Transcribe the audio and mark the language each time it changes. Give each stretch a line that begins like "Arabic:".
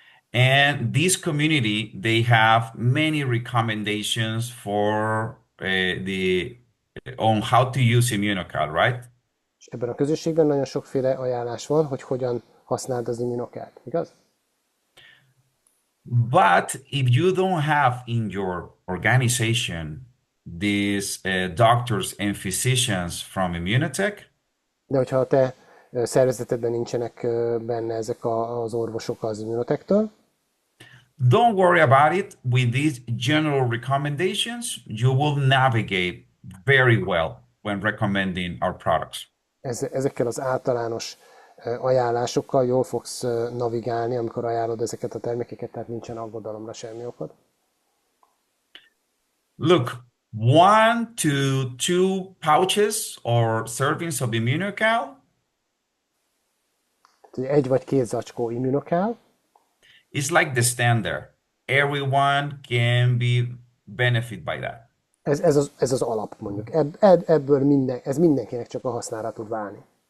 English: And this community, they have many recommendations for the on how to use immunocal, right?
Hungarian: és ebben a közösségben nagyon sokféle ajánlás van, hogy hogyan használd az immunokelt, igaz?
English: But if you don't have in your organization these doctors and physicians from Immunotech,
Hungarian: De hogyha a te szervezetedben nincsenek benne ezek az orvosok az immunotektől,
English: don't worry about it. With these general recommendations, you will navigate very well when recommending our products.
Hungarian: ezekkel az általános ajánlásokkal jól fogsz navigálni, amikor ajánlod ezeket a termékeket, tehát nincsen aggodalomra semmi okod.
English: Look, 1 to 2 pouches or servings of Immunocal
Hungarian: Tehát 1 vagy 2 zacskó immunokál,
English: is like the standard. Everyone can be benefit by that.
Hungarian: ez az alap mondjuk. Ebből ez mindenkinek csak a hasznára tud válni.